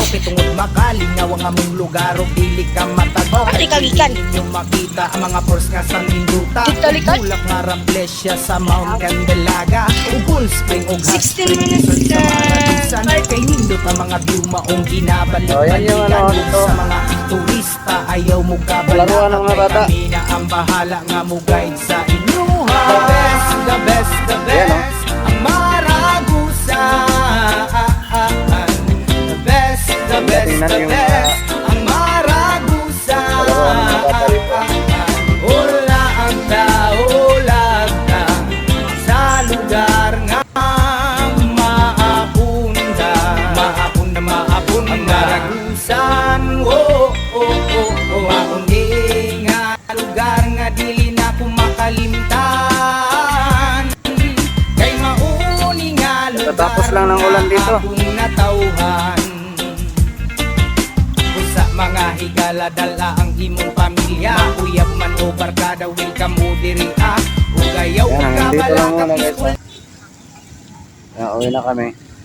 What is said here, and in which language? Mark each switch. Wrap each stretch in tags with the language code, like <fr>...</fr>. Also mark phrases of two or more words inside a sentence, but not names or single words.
<ceb>Kay tungod makalingaw ang among lugar o dili ka matagaw. Ari kagikan. Yung makita ang mga force nga sa Minduta. Talikan. Bulak nga Ramblesya sa Mount Candelaga. Ug Cool Spring ug Hot 16 Spring minutes Resort sa na. Maragusan. Kay nindot ang mga view maong Oh,</ceb> <tl>yan yung</tl> <ceb>ginabalik-balikan.</ceb> <tl>ano,</tl> <ceb>Ug</ceb> <tl>ito.</tl> <ceb>sa mga turista ayaw mo</ceb> <tl>Laruan ng mga</tl> <ceb>kabalaka.</ceb> <tl>bata.</tl> <ceb>Kay kami na ang bahala nga mo guide sa inyo.</ceb> <en>The best, the best, the</en> <tl>Yan, oh.</tl> <en>best ang Maragusan. The best, the best,</en> <tl>Tingnan</tl> <en>the</en> <tl>yung,</tl> <en>best ang Maragusan.</en> <tl>Laruan ng mga bata rito.</tl> <ceb>Ulag na sa lugar nga maapunda. Maapunda ang Maragusan. Mauni nga lugar nga dili na ko makalimtan. Kay mauni nga lugar</ceb> <tl>Tatapos lang ng ulan dito.</tl> <ceb>Akong natauhan sa mga higala dala ang imong pamilya. Uyab man o barkada,</ceb> <en>welcome mo</en> <ceb>diri Ugayaw</ceb> <tl>Yan,</tl> <ceb>ka</ceb> <tl>hanggang dito lang muna</tl> <ceb>balakang</ceb> <tl>guys. Uwi na kami.</tl>